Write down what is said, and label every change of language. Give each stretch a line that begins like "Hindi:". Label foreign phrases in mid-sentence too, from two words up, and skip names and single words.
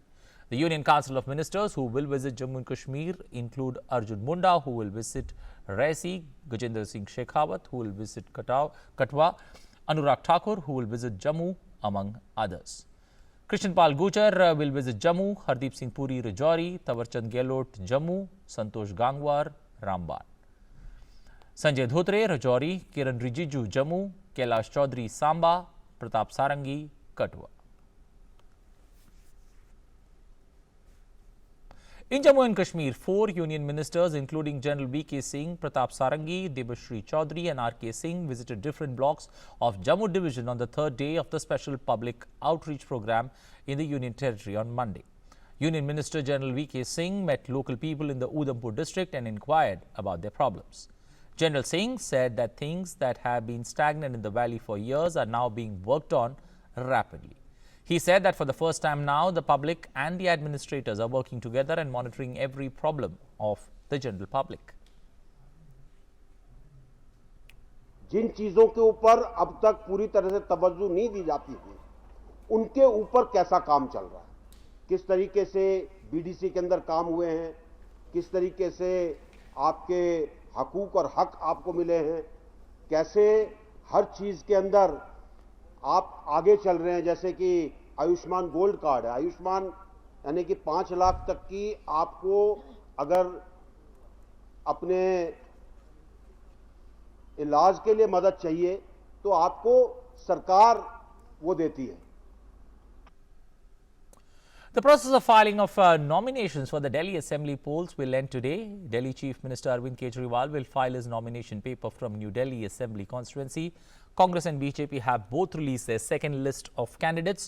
English: The Union Council of Ministers who will visit Jammu and Kashmir include Arjun Munda, who will visit Raisi, Gajendra Singh Shekhawat, who will visit Katwa, Anurag Thakur, who will visit Jammu, among others. Krishan Pal Gujar will visit Jammu, Hardeep Singh Puri Rajouri, Tawarchand Gehlot Jammu, Santosh Gangwar Ramban. Sanjay Dhotre Rajouri, Kiran Rijiju Jammu, Kailash Chaudhary Samba, Pratap Sarangi Katwa. In Jammu and Kashmir, 4 union ministers including General VK Singh, Pratap Sarangi, Debashri Chaudhary and RK Singh visited different blocks of Jammu division on the third day of the special public outreach program in the Union territory on Monday. Union Minister General VK Singh met local people in the Udhampur district and inquired about their problems. General Singh said that things that have been stagnant in the valley for years are now being worked on rapidly. He said that for the first time now, the public and the administrators are working together and monitoring every problem of the general public.
Hindi: जिन चीजों के ऊपर अब तक पूरी तरह से तवज्जो नहीं दी जाती थी, उनके ऊपर कैसा काम चल रहा है, किस तरीके से बीडीसी के अंदर काम हुए हैं, किस तरीके से आपके हकूक और हक आपको मिले हैं, कैसे हर चीज के अंदर आप आगे चल रहे हैं, जैसे कि आयुष्मान गोल्ड कार्ड है। आयुष्मान यानी कि 5 लाख तक की आपको अगर अपने इलाज के लिए मदद चाहिए तो आपको सरकार वो देती है।
English: The process of filing of nominations for the Delhi Assembly polls will end today. Delhi Chief Minister Arvind Kejriwal will file his nomination paper from New Delhi Assembly constituency. Congress and BJP have both released their second list of candidates.